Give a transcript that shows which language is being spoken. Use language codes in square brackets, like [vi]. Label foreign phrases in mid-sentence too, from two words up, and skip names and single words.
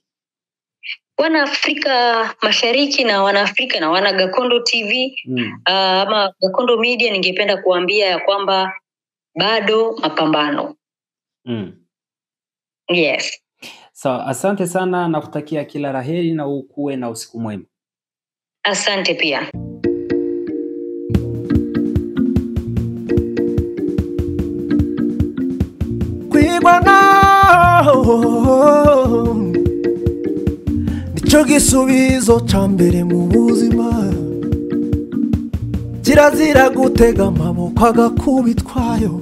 [sw] Wana Afrika Mashariki na wana Afrika na wana Gakondo TV ama Gakondo Media, ningependa kuambia ya kwamba bado mapambano. Yes. Asante sana na kutakia kila laheri na ukuwe na usiku mwema. Asante pia. [rn] Nico gisubizo ca mbere mu buzima, kirazira gutega amaboko agakubitwayo.